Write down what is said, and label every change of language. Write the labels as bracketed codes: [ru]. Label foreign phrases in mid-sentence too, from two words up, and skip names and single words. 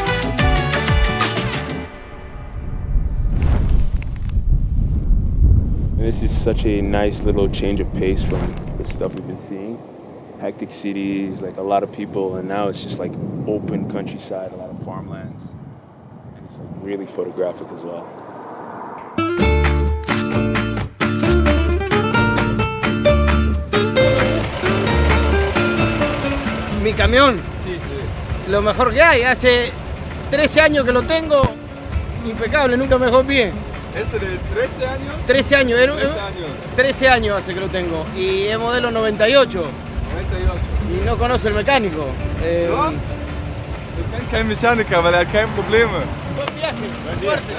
[en] And this is such a nice little change of pace from the stuff we've been seeing. Hectic cities, like a lot of people, and now it's just like open countryside, a lot of farmlands. And it's like really photographic as well. [es] Mi camión, Sí, sí. lo mejor que hay, hace 13 años que lo tengo, impecable, nunca me dejó bien. ¿Este de 13 años? 13 años, 13 años. 13 años hace que lo tengo y es modelo 98 98. y no conoce el mecánico. [de] Ja? Ich kenne keinen Mechaniker, weil er hat keine Probleme. [es] Buen viaje, Buen día. suerte.